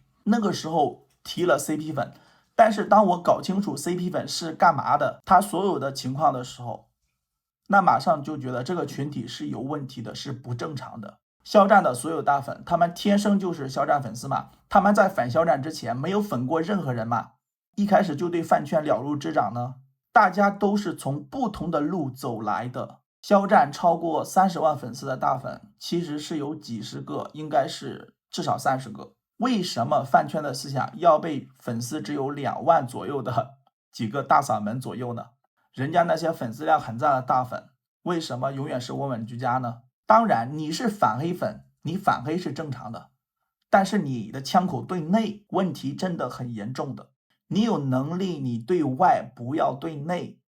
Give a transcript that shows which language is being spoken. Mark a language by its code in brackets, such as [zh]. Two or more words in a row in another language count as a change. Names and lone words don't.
[zh] 那個時候提了 CP 粉，但是當我搞清楚 CP 粉是幹嘛的，他所有的情況的時候，那馬上就覺得這個群體是有問題的，是不正常的。肖戰的所有大粉，他們天生就是肖戰粉絲嘛，他們在反肖戰之前没有粉過任何人嘛，一開始就對飯圈了如指掌呢。大家都是從不同的路走來的。肖戰超過30萬粉絲的大粉其實是有幾十個，應該是至少30個。為什麼飯圈的思想要被粉絲只有2萬左右的幾個大嗓門左右呢？人家那些粉絲量很大的大粉，為什麼永遠是穩穩居家呢？當然你是反黑粉，你反黑是正常的，但是你的枪口对内，問題真的很嚴重的。你有能力你对外，不要对內。